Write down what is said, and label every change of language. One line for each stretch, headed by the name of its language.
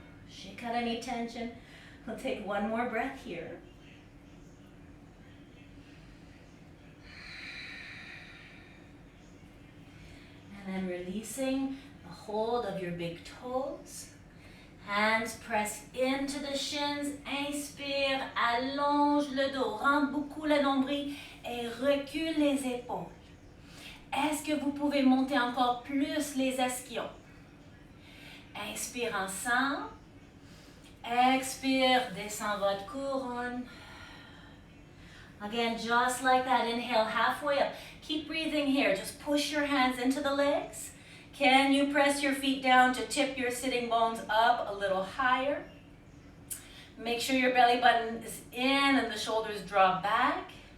English: Shake out any tension. We'll take one more breath here. And then releasing the hold of your big toes. Hands press into the shins.
French: Inspire, allonge le dos, rentre beaucoup le nombril et recule les épaules. Est-ce que vous pouvez monter encore plus les ischions? Inspire ensemble. Expire, descend votre couronne.
English: Again, just like that, inhale halfway up. Keep breathing here. Just push your hands into the legs. Can you press your feet down to tip your sitting bones up a little higher? Make sure your belly button is in and the shoulders draw back.